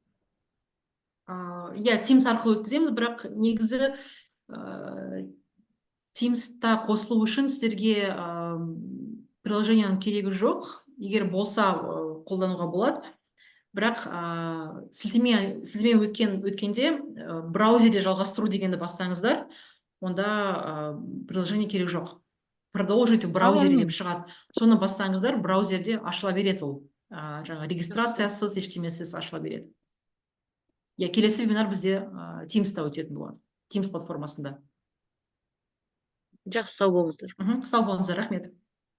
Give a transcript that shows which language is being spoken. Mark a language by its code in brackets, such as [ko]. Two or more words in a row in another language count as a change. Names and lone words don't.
[kk] Иә, Teams арқылы өткіземіз, бірақ негізі Teams-та қосылу үшін сіздерге приложенияның керегі жоқ. Егер болса қолдануға болады. Бірақ сілтеме өткенде браузерде жалғастыру дегенді бастаңыздар, онда приложение керек жоқ. [ru] Продолжить в браузере [kk] деп шығады. Соны бастаңыздар, браузерде ашыла береді ол. Жаңа регистрациясыз, ештемесіз ашыла береді. Келесі вебинар бізде Teams'та өтетін болады. Teams платформасында. Жақсы, сау болыңыздар. Сау болыңыздар, рахмет.